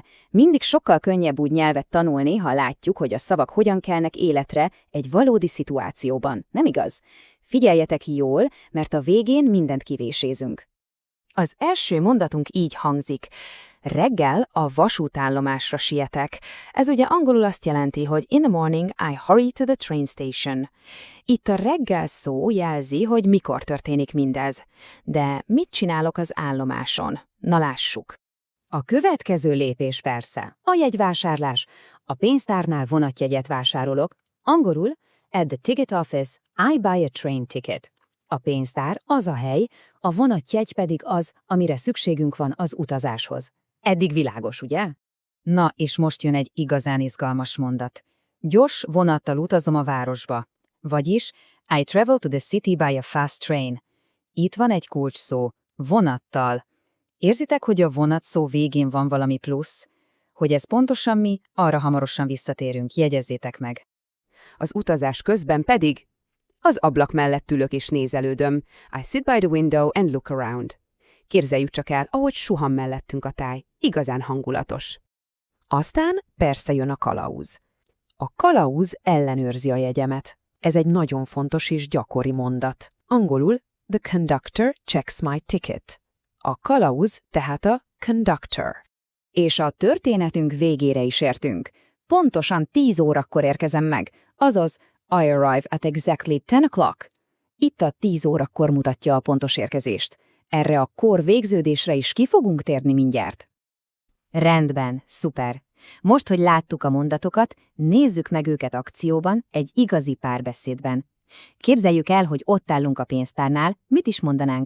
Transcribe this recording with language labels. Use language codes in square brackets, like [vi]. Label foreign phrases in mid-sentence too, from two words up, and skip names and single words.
[hu] Mindig sokkal könnyebb úgy nyelvet tanulni, ha látjuk, hogy a szavak hogyan kelnek életre egy valódi szituációban, nem igaz? Figyeljetek jól, mert a végén mindent kivésézünk. Az első mondatunk így hangzik. Reggel a vasútállomásra sietek. Ez ugye angolul azt jelenti, hogy [en] in the morning I hurry to the train station. [hu] Itt a reggel szó jelzi, hogy mikor történik mindez. De mit csinálok az állomáson? Na lássuk. A következő lépés persze a jegyvásárlás. A pénztárnál vonatjegyet vásárolok. Angolul, [en] at the ticket office, I buy a train ticket. [hu] A pénztár az a hely, a vonatjegy pedig az, amire szükségünk van az utazáshoz. Eddig világos, ugye? Na, és most jön egy igazán izgalmas mondat. Gyors vonattal utazom a városba. Vagyis, [en] I travel to the city by a fast train. [hu] Itt van egy kulcsszó, vonattal. Érzitek, hogy a vonat szó végén van valami plusz? Hogy ez pontosan mi, arra hamarosan visszatérünk, jegyezzétek meg. Az utazás közben pedig az ablak mellett ülök és nézelődöm. [en] I sit by the window and look around. [hu] Képzeljük csak el, ahogy suhan mellettünk a táj. Igazán hangulatos. Aztán persze jön a kalauz. A kalauz ellenőrzi a jegyemet. Ez egy nagyon fontos és gyakori mondat. Angolul [en] the conductor checks my ticket. [hu] A kalauz tehát a conductor. És a történetünk végére is értünk. Pontosan 10 órakor érkezem meg, azaz [en] I arrive at exactly 10 o'clock. [hu] Itt a 10 órakor mutatja a pontos érkezést. Erre a kor végződésre is ki fogunk térni mindjárt. Rendben, szuper. Most, hogy láttuk a mondatokat, nézzük meg őket akcióban, egy igazi párbeszédben. Képzeljük el, hogy ott állunk a pénztárnál, mit is mondanánk?